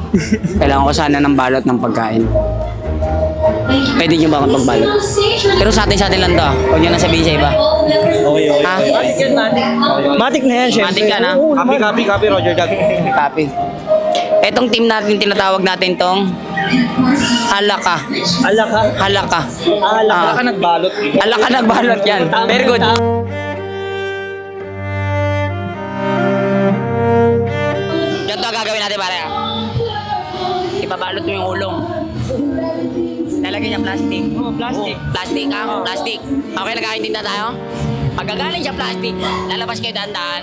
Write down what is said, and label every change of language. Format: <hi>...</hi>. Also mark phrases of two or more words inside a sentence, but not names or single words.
<tl>Kailangan ko sana ng balot ng pagkain. Pwede nyo ba akong pagbalot? Pero sa atin lang to Huwag nyo na sabihin sa iba. Okay. Ha? Matik na yan, syempre. Matik ka na?</tl> <en>Copy, Roger Dag.</en> <tl>Copy. Etong team natin, tinatawag natin tong Halaka. Alaka? Halaka. Alaka ka nagbalot. Halaka nagbalot yan.</tl> <en>Very good.</en> <tl>Ganito ang gagawin natin pare Ibabalot mo yung ulong. Lalagyan niya plastic. Plastic. Plastic plastic. Okay, nagkaintindihan tayo? Pagkagaling siya plastic, lalabas kayo dahan-dahan.</tl>